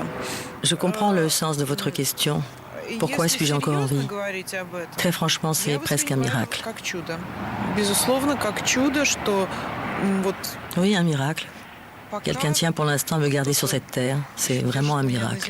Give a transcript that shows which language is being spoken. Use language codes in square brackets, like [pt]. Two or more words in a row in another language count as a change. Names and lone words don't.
[fr] Je comprends le sens de votre question. Pourquoi suis-je encore en vie? Très franchement, c'est presque un miracle. [ru] Безусловно, как чудо, что вот. [fr] Oui, un miracle. Quelqu'un tient pour l'instant à me garder sur cette terre. C'est vraiment un miracle.